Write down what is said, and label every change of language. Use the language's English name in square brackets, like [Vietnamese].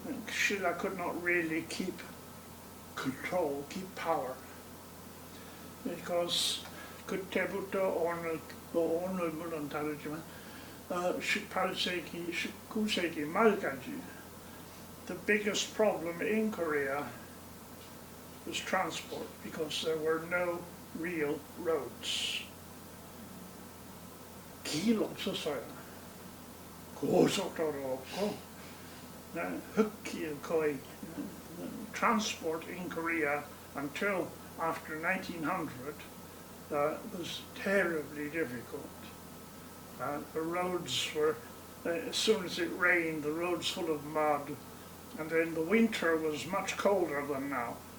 [English] Silla could not really keep control, keep power, because [Korean] 그때부터 오늘 물론 다르지만 18세기, 19세기 말까지 [English] the biggest problem in Korea was transport, because there were no real roads. [Korean] 길 없었어요. 고속도로 없고 흙길 거의. [English] Transport in Korea until after 1900 was terribly difficult. The roads were, as soon as it rained, the roads full of mud, and then the winter was much colder than now.